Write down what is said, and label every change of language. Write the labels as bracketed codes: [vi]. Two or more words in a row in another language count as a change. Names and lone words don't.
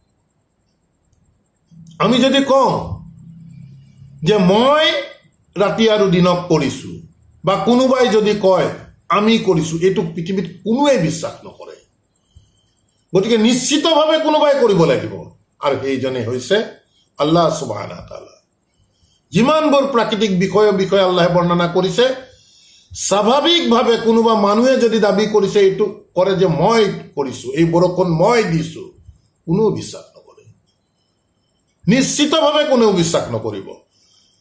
[as] আমি যদি কওঁ যে মই ৰাতি আৰু দিনক কৰিছো, বা কোনোবাই যদি কয় আমি কৰিছো, এইটো পৃথিৱীত কোনোৱে বিশ্বাস নকৰে। গতিকে নিশ্চিতভাৱে কোনোবাই কৰিব লাগিব, আৰু সেইজনে হৈছে [ar] الله سبحانه وتعالى. [as] যিমানবোৰ প্ৰাকৃতিক বিষয়ে আল্লাহে বৰ্ণনা কৰিছে, স্বাভাৱিকভাৱে কোনোবা মানুহে যদি দাবী কৰিছে, এইটো কৰে যে মই কৰিছো, এই বৰষুণ মই দিছো, কোনেও বিশ্বাস নকৰে, নিশ্চিতভাৱে কোনেও বিশ্বাস নকৰিব।